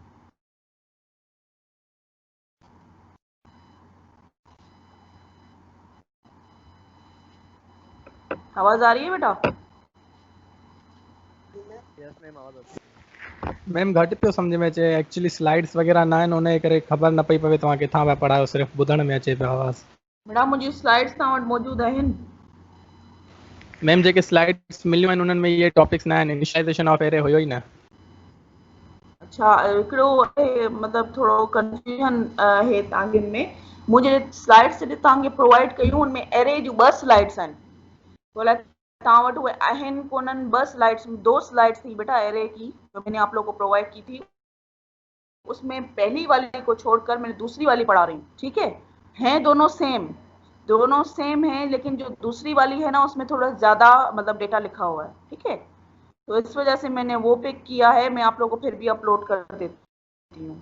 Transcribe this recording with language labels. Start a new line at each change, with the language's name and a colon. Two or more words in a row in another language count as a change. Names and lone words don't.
Urdu: آواز آ رہی ہے بیٹا?
English: Yes ma'am,
Urdu: آواز آتی ہے.
Sindhi: मैम घट पियो समझ में अचे,
English: actually slides
Sindhi: वगैरह ना आहिनि, उन करे ख़बर न पई पवे तव्हां किथां पिया पढ़ायो, सिर्फ़ु ॿुधण में अचे पियो आवाज़। बेटा मुंहिंजी स्लाइड्स तव्हां वटि मौजूद आहिनि? मैम जेके स्लाइड्स मिलियूं आहिनि उन्हनि में इहे टॉपिक्स न आहिनि,
English: initialization of array
Sindhi: हुयो ई न। अच्छा, हिकिड़ो मतिलबु थोरो कंफ्यूजन है तव्हांजे में। मुंहिंजे स्लाइड्स जॾहिं तव्हांखे प्रोवाइड कयूं, उनमें एरे जूं 2 स्लाइड्स आहिनि, बोला तव्हां वटि उहे आहिनि कोन्हनि।
Urdu: 2 سلائیڈز، 2 سلائیڈز تھی بیٹا ایرے کی، جو میں نے آپ لوگ کو پرووائیڈ کی تھی، اس میں پہلی والی کو چھوڑ کر میں دوسری والی پڑھا رہی ہوں. ٹھیک ہے، ہیں دونوں سیم ہیں، لیکن جو دوسری والی ہے نا، اس میں تھوڑا زیادہ مطلب ڈیٹا لکھا ہوا ہے. ٹھیک ہے، تو اس وجہ سے میں نے وہ پک کیا ہے، میں آپ لوگوں کو پھر بھی اپلوڈ کر دیتی ہوں.